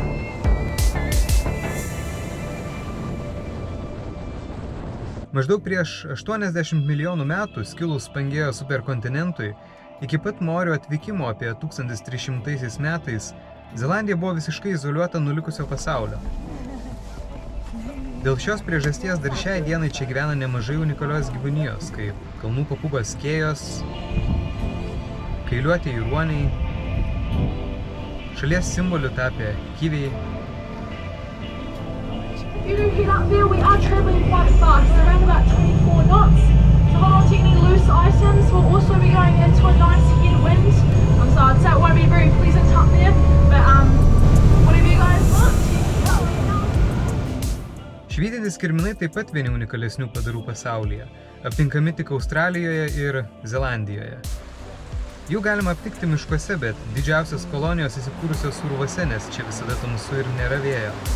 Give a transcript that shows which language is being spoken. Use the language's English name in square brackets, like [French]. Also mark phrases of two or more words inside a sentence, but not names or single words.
[Lithuanian] Maždaug prieš 80 milijonų metų skilus Pangėjo superkontinentui, iki pat Maorių atvykimo apie 1300 metais, Zelandija buvo visiškai izoliuota nuo likusio pasaulio. Dėl šios priežasties dar šiai dienai čia gyvena nemažai unikalios gyvūnijos, kaip kalnų papūgos skėjos, kailiuotieji ruoniai, šalies simboliu tapę kiviai. [English] You do hear that feel? We are travelling quite fast, around about 24 knots. So hold on to any loose items. We'll also be going into a nice headwind. So I'd say it won't be very pleasant up there, but whatever you guys want. [Lithuanian] Švytintys kirminai taip pat vieni unikalesnių padarų pasaulyje, aptinkami tik Australijoje ir Zelandijoje. Jų galima aptikti miškuose, bet didžiausios kolonijos įsikūrusios urvuose, nes čia visada tamsu ir nėra vėjo.